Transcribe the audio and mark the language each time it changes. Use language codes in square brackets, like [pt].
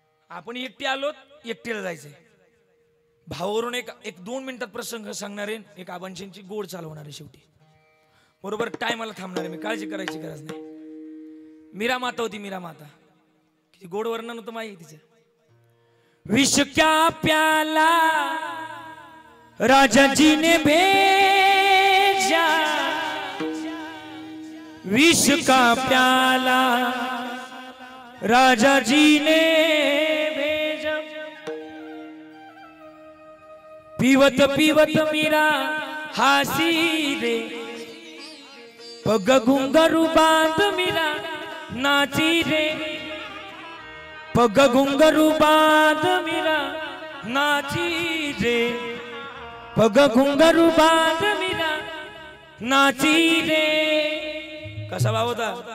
[mr] आपण एकटे आलो, एकटीला जायचंय. भावावरून एक 2 मिनिटात प्रसंग सांगणारे, एक आबांची गोड चालवणारे, शेवटी बरोबर टायमाला थांबणारे. मी काळजी करायची गरज नाही. मीरा माता होती, मीरा माता. किती गोड वर्णन होतं माहिती तिचं. [hi] विष क्या प्याला राजा जी ने भेजा, विष का प्याला राजा जी ने भेजा. पीवत पीवत मीरा हासी रे, पग घुंघरू बांध मीरा नाची रे, पग घुंघरू बांध मीरा नाची रे, पग घुंघरू बांध मीरा नाची रे. [mr] कसा भाव होता.